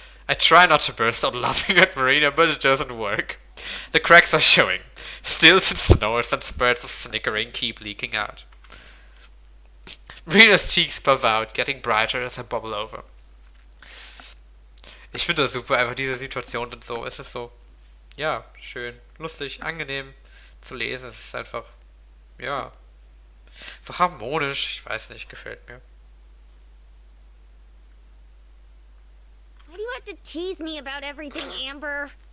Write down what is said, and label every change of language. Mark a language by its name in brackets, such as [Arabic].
[English] I try not to burst out laughing at Marina, but it doesn't work. The cracks are showing. Stills and snores and spurts of snickering keep leaking out. Marina's cheeks puff out, getting brighter as I bubble over. [German] Ich finde das super, einfach diese Situation und so. Es ist so, ja, schön, lustig, angenehm zu lesen. Es ist einfach, ja, so harmonisch. Ich weiß nicht, gefällt mir. [English] Why do you have to tease me about everything, Amber?